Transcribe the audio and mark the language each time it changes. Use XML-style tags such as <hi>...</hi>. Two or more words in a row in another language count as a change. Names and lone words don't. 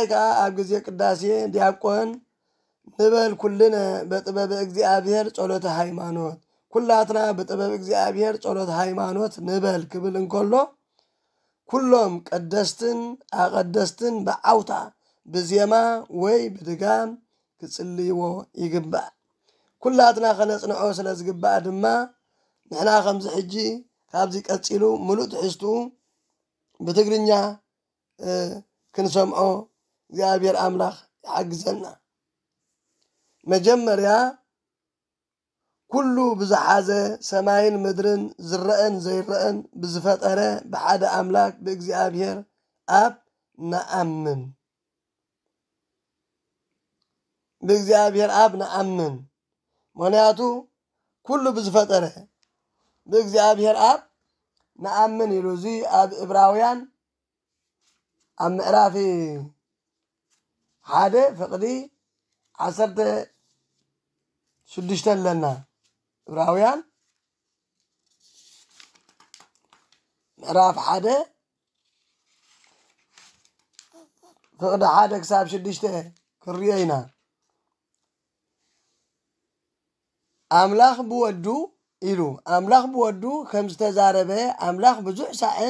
<ti>ከዓ ኣብ ግዜ ቅዳሴ ዲያቆን ንበል ኩልነ በጥበብ እግዚአብሔር ጸሎተ ሃይማኖት ኩላትና በጥበብ እግዚአብሔር ጸሎተ ሃይማኖት ንበል ክብል እንከሎ ኩሎም ቀደስትን አቀደስትን በዓውታ በዜማ ወይ በድጋም ክጽልይዎ ይግባእ ኩላትና ከነጽንዖ ስለዝግባእ ድማ ንሕና ከምዚ ሕጂ ካብዚ ቀጺሉ ሙሉእ ትሕዝቱ በትግርኛ ክንሰምዖ እግዚአብሔር አምላክ ይሕግዘና መጀመርያ ኩሉ ብዝሓዘ ሰማይን ምድርን ዝረአን ዘይረአን ብዝፈጠረ በሓደ አምላክ በእግዚአብሔር አብ ነአምን በእግዚአብሔር አብ ነአምን ምክንያቱ ኩሉ ብዝፈጠረ በእግዚአብሔር አብ ነአምን ኢሉ እዚ አብ ዕብራውያን አብ ምዕራፍ 1 ፍቅዲ 16 ለና ዕብራውያን ምዕራፍ 1 ፍቅዲ 1 ክሳብ 6 ክርየና አምላክ ብወዱ ኢሉ አምላክ ብወዱ ከም ዝተዛረበ አምላክ ብዙሕ ሳዕን</ti>